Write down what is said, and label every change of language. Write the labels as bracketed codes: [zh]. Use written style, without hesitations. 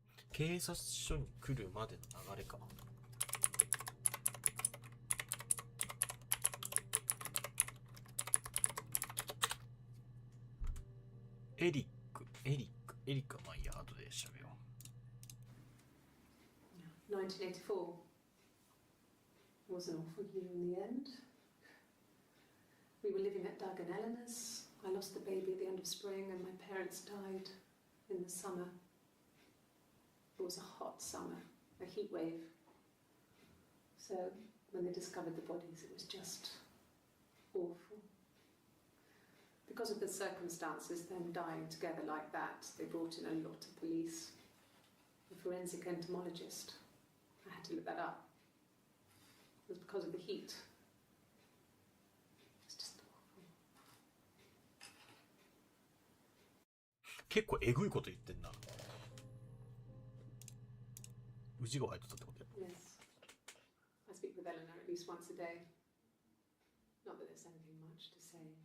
[ja] 警察署に来るまでの流れか。エリカまあいいや、後で調べよう。 [en] 1984 was an awful year in the end. We were living at Doug and Eleanor's. I lost the baby at the end of spring and my parents died in the summer. It was a hot summer, a heat wave. So when they discovered the bodies, it was just awful. Because of the circumstances, them dying together like that, they brought in a lot of police. A forensic entomologist. I had to look that up. It was because of the heat. It's just awful. [ja] 結構えぐいこと言ってんな。うちが入ってたってことや。 [en] Yes. I speak with Eleanor at least once a day. Not that there's anything much to say.